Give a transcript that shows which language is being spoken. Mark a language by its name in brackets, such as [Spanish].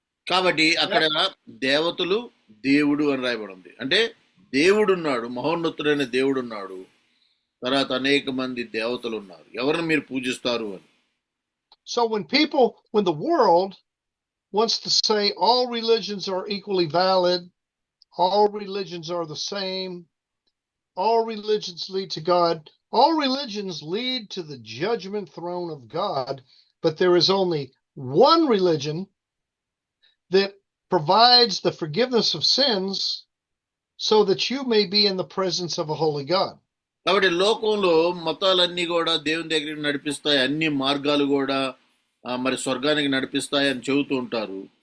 [Telugu] కాబట్టి అక్కడ దేవతలు, దేవుడు అని రాయబడింది. అంటే దేవుడున్నాడు, మహోన్నతుడైన దేవుడున్నాడు, తర్వాత అనేక మంది దేవతలు ఉన్నారు. ఎవరిని మీరు పూజిస్తారు అని. [English] So when the world wants to say all religions are equally valid, all religions are the same, all religions lead to God, all religions lead to the judgment throne of God, but there is only one religion that provides the forgiveness of sins so that you may be in the presence of a holy God. [Telugu] కాబట్టి లోకంలో మతాలన్నీ కూడా దేవుని దగ్గరికి నడిపిస్తాయి, అన్ని మార్గాలు కూడా మరి స్వర్గానికి నడిపిస్తాయి అని చెబుతూ ఉంటారు.